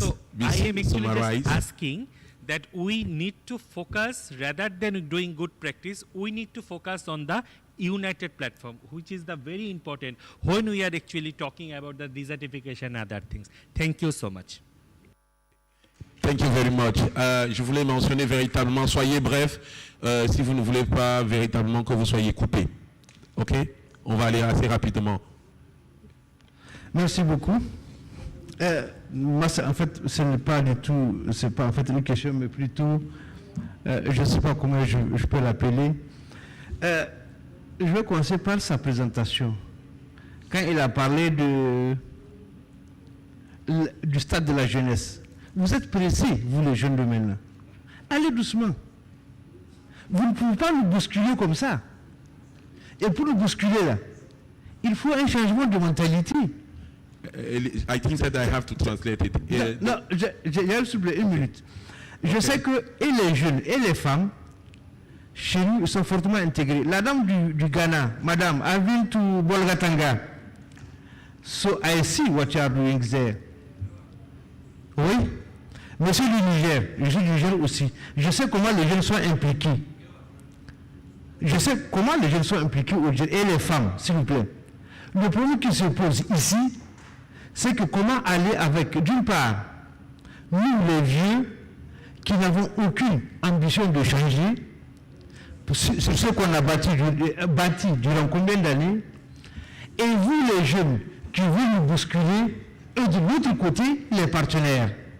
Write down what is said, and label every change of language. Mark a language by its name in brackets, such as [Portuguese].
[English] So I am actually summarize. just asking that we need to focus, rather than doing good practice, we need to focus on the united platform, which is the very important when we are actually talking about the desertification and other things. Thank you so much. Thank you very much. [French] Je voulais mentionner véritablement, soyez bref, si vous ne voulez pas véritablement que vous soyez coupé. OK? On va aller assez rapidement. Merci beaucoup. Moi, en fait, ce n'est pas du tout, c'est pas en fait une question, mais plutôt, je ne sais pas comment je peux l'appeler. Je vais commencer par sa présentation. Quand il a parlé du stade de la jeunesse, vous êtes pressés, vous les jeunes de maintenant. Allez doucement. Vous ne pouvez pas nous bousculer comme ça. Et pour nous bousculer là, il faut un changement de mentalité. [English] I think that I have to translate it. [French] Non, j'ai s'il vous plaît une minute. Je sais que et les jeunes et les femmes, chez nous, ils sont fortement intégrés. La dame du Ghana, madame, [English] I've been to Bolgatanga. So I see what you are doing there. [French] Oui. Monsieur du Niger, je suis du Niger aussi. Je sais comment les jeunes sont impliqués. Je sais comment les jeunes sont impliqués et les femmes, s'il vous plaît. Le problème qui se pose ici, c'est que comment aller avec, d'une part, nous les vieux, qui n'avons aucune ambition de changer, sur ce qu'on a bâti durant combien d'années, et vous les jeunes qui veulent nous bousculer, et de l'autre côté, les partenaires.